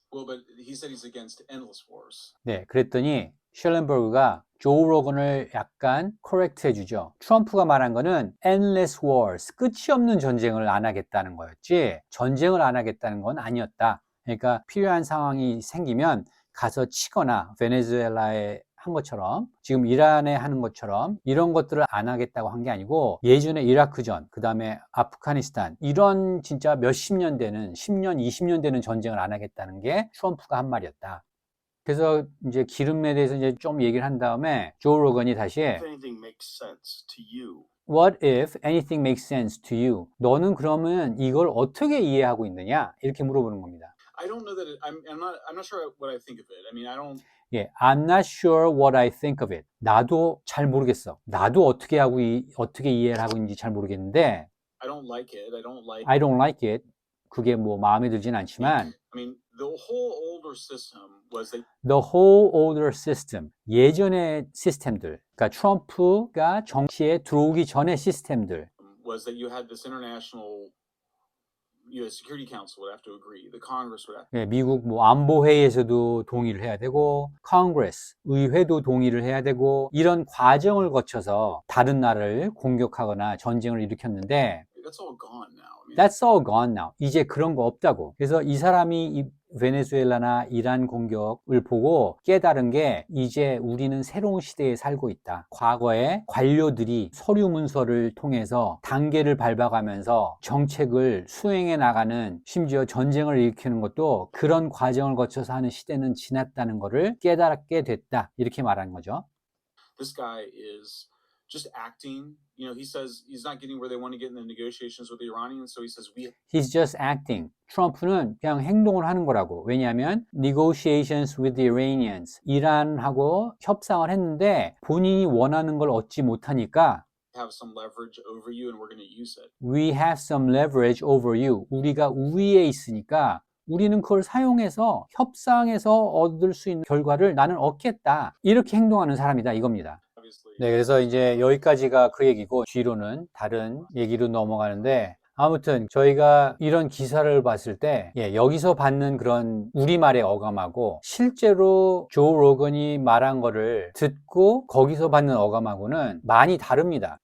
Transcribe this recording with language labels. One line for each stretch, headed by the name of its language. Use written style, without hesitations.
English: Well, but he said he's against endless wars.
Korean: 네, 그랬더니 쉘렌버그가 조 로건을 약간 코렉트 해주죠. 트럼프가 말한 거는
English: endless wars,
Korean: 끝이 없는 전쟁을 안 하겠다는 거였지 전쟁을 안 하겠다는 건 아니었다. 그러니까 필요한 상황이 생기면 가서 치거나 베네수엘라에 한 것처럼 지금 이란에 하는 것처럼 이런 것들을 안 하겠다고 한 게 아니고 예전에 이라크전 그 다음에 아프가니스탄 이런 진짜 몇십 년 되는 10년 20년 되는 전쟁을 안 하겠다는 게 트럼프가 한 말이었다. 그래서 이제 기름에 대해서 이제 좀 얘기를 한 다음에 조 로건이 다시
English: If anything makes sense to you, What if anything makes sense to you?
Korean: 너는 그러면 이걸 어떻게 이해하고 있느냐? 이렇게 물어보는 겁니다.
English: I don't know that I'm not sure what I think of it. I mean, I don't. I'm not sure what I think of it.
Korean: 나도 잘 모르겠어. 나도 어떻게 이해를 하고 있는지 잘 모르겠는데
English: I don't like it. I don't like it.
Korean: 그게 뭐 마음에 들진 않지만
English: I mean, the whole older system was that the whole older system,
Korean: 예전의 시스템들, 그러니까 트럼프가 정치에 들어오기 전의 시스템들,
English: you had this international U.S. Security Council would have to agree. The Congress would have.
Korean: 미국 뭐 안보회의에서도 동의를 해야 되고, Congress, 의회도 동의를 해야 되고, 이런 과정을 거쳐서 다른 나라를 공격하거나 전쟁을 일으켰는데,
English: That's all gone now. I mean, That's all gone now.
Korean: 이제 그런 거 없다고. 그래서 이 사람이 이 베네수엘라나 이란 공격을 보고 깨달은 게 이제 우리는 새로운 시대에 살고 있다. 과거에 관료들이 서류 문서를 통해서 단계를 밟아가면서 정책을 수행해 나가는 심지어 전쟁을 일으키는 것도 그런 과정을 거쳐서 하는 시대는 지났다는 것을 깨닫게 됐다. 이렇게 말하는 거죠.
English: this guy is just acting. You know, he says he's not getting where they want to get in the negotiations with the Iranians, so he says He's just acting.
Korean: 트럼프는 그냥 행동을 하는 거라고. 왜냐하면
English: negotiations with the Iranians.
Korean: 이란하고 협상을 했는데 본인이 원하는 걸 얻지 못하니까
English: have some leverage over you and we're going to use it. We have some leverage over you.
Korean: 우리가 우위에 있으니까 우리는 그걸 사용해서 협상에서 얻을 수 있는 결과를 나는 얻겠다. 이렇게 행동하는 사람이다 이겁니다.
English: Obviously.
Korean: 네, 그래서 이제 여기까지가 그 얘기고 뒤로는 다른 얘기로 넘어가는데 아무튼 저희가 이런 기사를 봤을 때 여기서 받는 그런 우리말의 어감하고 실제로 조 로건이 말한 거를 듣고 거기서 받는 어감하고는 많이 다릅니다.